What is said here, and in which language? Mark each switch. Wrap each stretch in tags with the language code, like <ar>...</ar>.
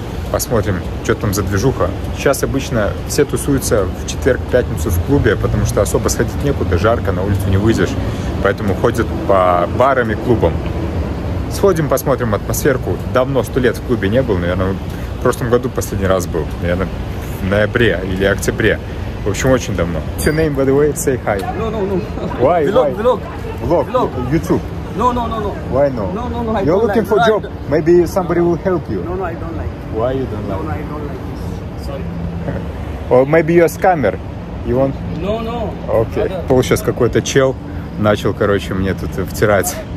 <ru>Посмотрим, что там за движуха. Сейчас обычно все тусуются в четверг-пятницу в клубе, потому что особо сходить некуда, жарко, на улицу не выйдешь. Поэтому ходят по барам и клубам. Сходим, посмотрим атмосферку. Давно, 100 лет в клубе не был, наверное, в прошлом году последний раз был. Наверное, в ноябре или октябре. В общем, очень давно.</ru> <en>What's your name, by the way? Say hi. No. Why? Vlog. YouTube. No. Why no? No. You're looking for a job. Maybe somebody will help you. No, I don't like. Why you don't like? No, I don't like this. Sorry. Or maybe you're a scammer. You want? No.</en> <ru>Окей. Пол сейчас какой-то чел начал, короче, мне тут втирать.</ru>